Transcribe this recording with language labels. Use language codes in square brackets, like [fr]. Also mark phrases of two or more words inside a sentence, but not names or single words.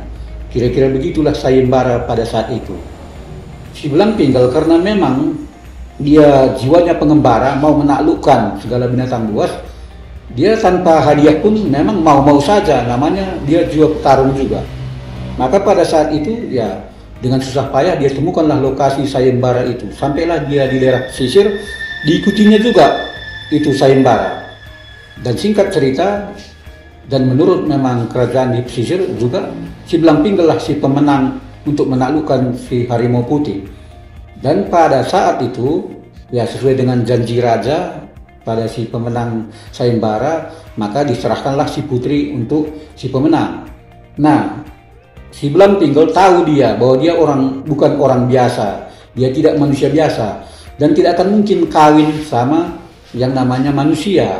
[id] Kira-kira begitulah sayembara pada saat itu. Si Belang Pinggel karena memang dia jiwanya pengembara, mau menaklukkan segala binatang buas, dia tanpa hadiah pun memang mau-mau saja, namanya dia jiwa petarung juga. Maka pada saat itu ya dengan susah payah dia temukanlah lokasi sayembara itu. Sampailah dia di daerah pesisir, diikutinya juga itu sayembara. Dan singkat cerita, dan menurut memang kerajaan di pesisir juga si Belang Pinggel lah si pemenang untuk menaklukkan si harimau putih. Dan pada saat itu ya sesuai dengan janji raja pada si pemenang sayembara, maka diserahkanlah si putri untuk si pemenang. Nah, si Belang Pinggel tahu dia bahwa dia bukan orang biasa, dia tidak manusia biasa dan tidak akan mungkin kawin sama yang namanya manusia.